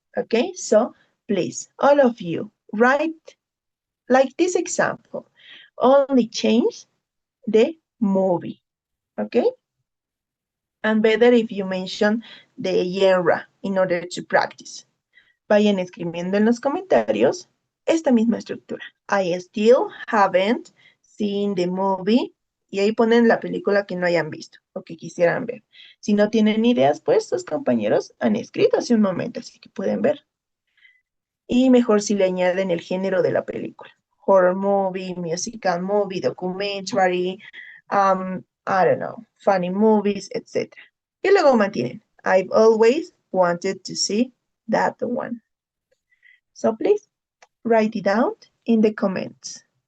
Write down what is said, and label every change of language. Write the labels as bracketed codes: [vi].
[en] Okay, so please, all of you, write like this example. Only change the movie. Okay? And better if you mention the genre in order to practice. [es] Vayan escribiendo en los comentarios esta misma estructura. [en] I still haven't seen the movie. [es] Y ahí ponen la película que no hayan visto o que quisieran ver. Si no tienen ideas, pues sus compañeros han escrito hace un momento, así que pueden ver. Y mejor si le añaden el género de la película. [en] Horror movie, musical movie, documentary, I don't know, funny movies, etc. [es] Y luego mantienen. [en] I've always wanted to see that one. So please write it down in the comments.